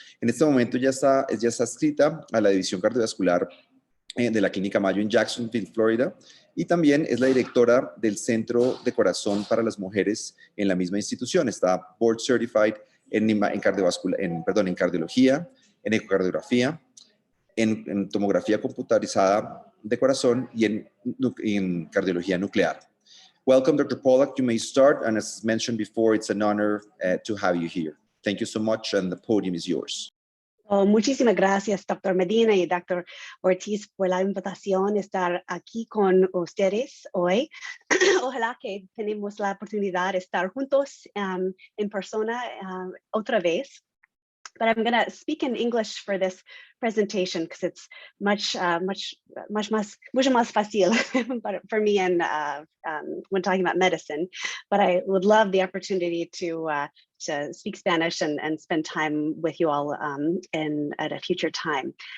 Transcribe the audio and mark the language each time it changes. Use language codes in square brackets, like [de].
[es] En este momento ya está adscrita a la División Cardiovascular de la Clínica Mayo en Jacksonville, Florida, y también es la directora del Centro de Corazón para las Mujeres en la misma institución. Está Board Certified en cardiología, en ecocardiografía, en tomografía computarizada de corazón y en cardiología nuclear. [en] Welcome, Dr. Pollak. You may start, and as mentioned before, it's an honor to have you here. Thank you so much, and the podium is yours. [es] Oh, muchísimas gracias, Dr. Medina y Dr. Ortiz, por la invitación a estar aquí con ustedes hoy. Ojalá que tenemos la oportunidad de estar juntos en persona otra vez. [en] But I'm going to speak in English for this presentation because it's much [es] más fácil [en] for me and when talking about medicine. But I would love the opportunity to speak Spanish and spend time with you all at a future time.